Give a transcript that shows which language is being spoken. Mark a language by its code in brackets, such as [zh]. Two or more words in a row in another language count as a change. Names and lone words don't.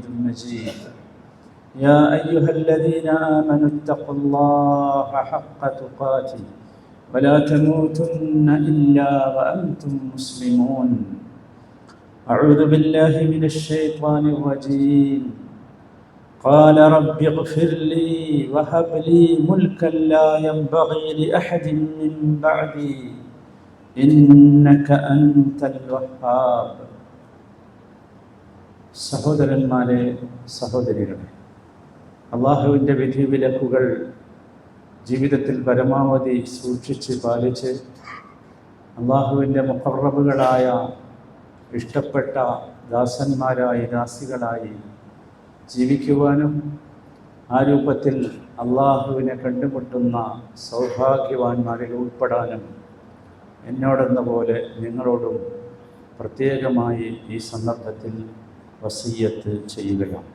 [ar] مجيد يا أيها الذين آمنوا اتقوا الله حق تقاته ولا تموتن إلا وأنتم مسلمون أعوذ بالله من الشيطان الرجيم قال رب اغفر لي وهب لي ملكا لا ينبغي لأحد من بعدي إنك أنت الوهاب [ml] സഹോദരന്മാരെ സഹോദരികളെ അള്ളാഹുവിൻ്റെ വിധിവിലക്കുകൾ ജീവിതത്തിൽ പരമാവധി സൂക്ഷിച്ച് പാലിച്ച് അള്ളാഹുവിൻ്റെ മുഖറബുകളായ ഇഷ്ടപ്പെട്ട ദാസന്മാരായി ദാസികളായി ജീവിക്കുവാനും ആ രൂപത്തിൽ അള്ളാഹുവിനെ കണ്ടുമുട്ടുന്ന സൗഭാഗ്യവാന്മാരിൽ ഉൾപ്പെടാനും എന്നോടെന്ന പോലെ നിങ്ങളോടും പ്രത്യേകമായി ഈ സന്ദർഭത്തിൽ വസിയ്യത്ത് ചെയ്യുകയാണ്.